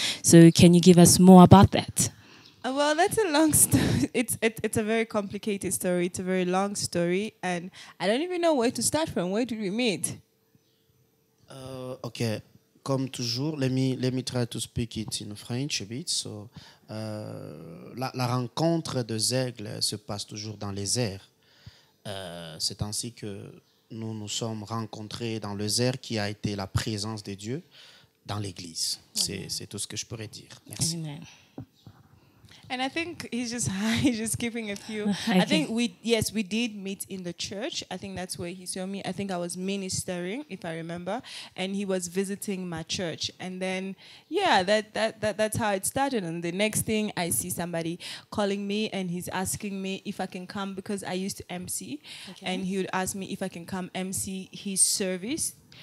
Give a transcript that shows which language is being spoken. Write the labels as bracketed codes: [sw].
[en] So can you give us more about that? Well, that's a long story. It's a very complicated story. It's a very long story, and I don't even know where to start from. Where did we meet? Okay, [fr] comme toujours, [en] let me try to speak it in French a bit. [fr] So, la rencontre des aigles se passe toujours dans les airs. C'est ainsi que nous nous sommes rencontrés dans les airs qui a été la présence de Dieu dans l'église. C'est tout ce que je pourrais dire. Merci. Amen. [en] And I think he's just giving a few. I think we did meet in the church. I think that's where he saw me. I think I was ministering, if I remember, and he was visiting my church. And then, yeah, that's how it started. And the next thing, I see somebody calling me, and he's asking me if I can come because I used to MC, and he would ask me if I can come MC his service.